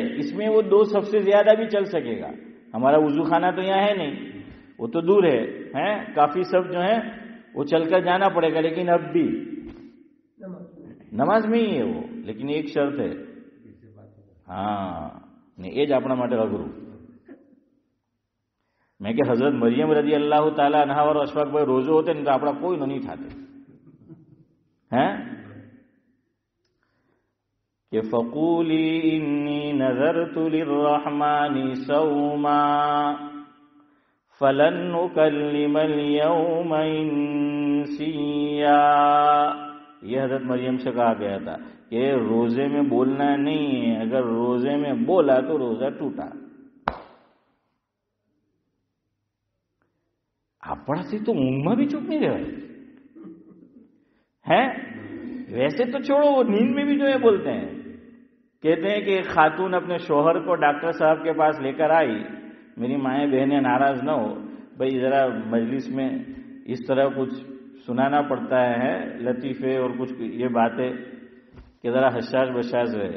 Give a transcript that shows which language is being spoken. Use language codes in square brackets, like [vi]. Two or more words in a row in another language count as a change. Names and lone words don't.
[ur] اس میں وہ دو سب سے زیادہ بھی چل سکے گا. ہمارا وضو خانہ تو یہاں ہے نہیں, وہ تو دور ہے, کافی سب جو ہے وہ چل کر جانا پڑے گا, لیکن اب بھی نماز میں ہی ہے وہ. لیکن ایک شرط ہے, ہاں نہیں [gu] એ જ આપણા માટે અઘરું. મેં કે હઝરત મરિયમ [ar] رضي الله تعالى عنها [gu] વાળો અશફાકભાઈ રોજો હોતે ને તો આપણા કોઈનો નહીં થાતે. [ar] کہ فقولی انی نذرت للرحمن صوما فلن نکلم اليوم انسیا. [ur] یہ حضرت مریم سے کہا گیا تھا کہ روزے میں بولنا نہیں ہے, اگر روزے میں بولا تو روزہ ٹوٹا. [gu] આપણાથી તો ઊંઘમાં بھی ચૂપ [ur] نہیں رہے ہیں. ویسے تو چھوڑو, وہ نیند میں بھی جو ہے بولتے ہیں. کہتے ہیں کہ ایک خاتون اپنے شوہر کو ڈاکٹر صاحب کے پاس لے کر آئی, میری مائیں بہنیں ناراض نہ ہو بھائی, ذرا مجلس میں اس طرح کچھ سنانا پڑتا ہے لطیفے اور کچھ یہ باتیں کہ ذرا حساس بشاس رہے.